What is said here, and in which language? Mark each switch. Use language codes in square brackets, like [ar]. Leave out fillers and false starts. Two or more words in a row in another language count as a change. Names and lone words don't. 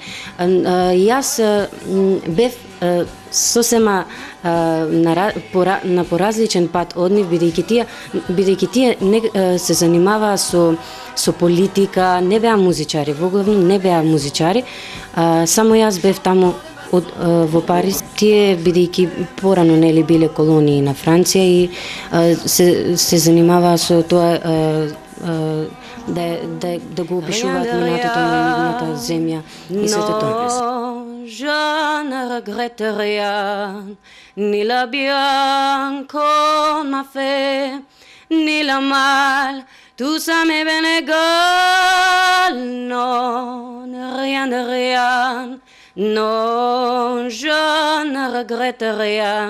[mk] Јас бев сосема на поразличен пат од нив, бидејќи тие се занимаваа со политика, не беа музичари, воглавно не беа музичари, само јас бев таму во Париз. Тие, бидејќи порано, нели, биле колонии на Франција и се занимаваа со тоа да го опишуваат минатото на нивната земја и сето тоа. [fr] Je ne regrette rien, ni le bien qu'on m'a fait, ni le mal, tout ça m'est bien égal. Non, rien de rien, non, je ne regrette rien.